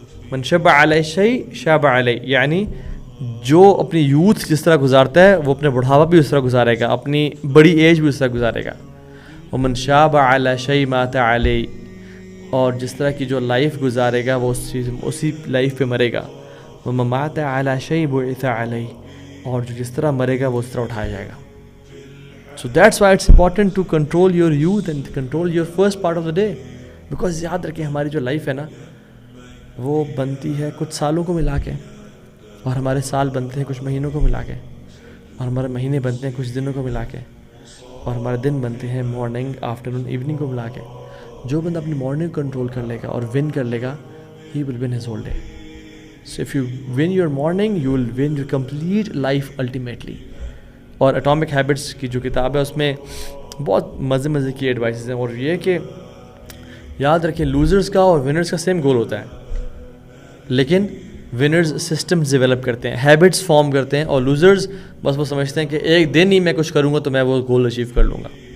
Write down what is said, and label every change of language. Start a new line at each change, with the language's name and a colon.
Arabic: من شب علی شیء شاب علی،
Urdu: یعنی جو اپنی یوتھ جس طرح گزارتا ہے وہ اپنے بڑھاپا بھی اس طرح گزارے گا، اپنی بڑی ایج بھی اس طرح گزارے گا.
Arabic: ومن شاب علی شیء مات علی،
Urdu: اور جس طرح کی جو لائف گزارے گا وہ اسی لائف پہ مرے گا.
Arabic: ومن مات علی شیء بعث علی،
Urdu: اور جو جس طرح مرے گا وہ اس طرح اٹھایا جائے گا.
English: So that's why it's important to control your youth and control your first part of the day.
Urdu: Because یاد رکھیں ہماری جو لائف ہے نا وہ بنتی ہے کچھ سالوں کو ملا کے، اور ہمارے سال بنتے ہیں کچھ مہینوں کو ملا کے، اور ہمارے مہینے بنتے ہیں کچھ دنوں کو ملا کے، اور ہمارے دن بنتے ہیں مارننگ، آفٹرنون، ایوننگ کو ملا کے. جو بندہ اپنی مارننگ کنٹرول کر لے گا اور ون کر لے گا،
English: he will win his whole day. So if you win your morning, you will win your complete life ultimately.
Urdu: اور اٹامک ہیبٹس کی جو کتاب ہے اس میں بہت مزے کی ایڈوائسز ہیں، اور یہ کہ یاد رکھیں لوزرز کا اور ونرز کا سیم گول ہوتا ہے، لیکن ونرز سسٹمز ڈیولپ کرتے ہیں، ہیبٹس فارم کرتے ہیں، اور لوزرز بس وہ سمجھتے ہیں کہ ایک دن ہی میں کچھ کروں گا تو میں وہ گول اچیو کر لوں گا.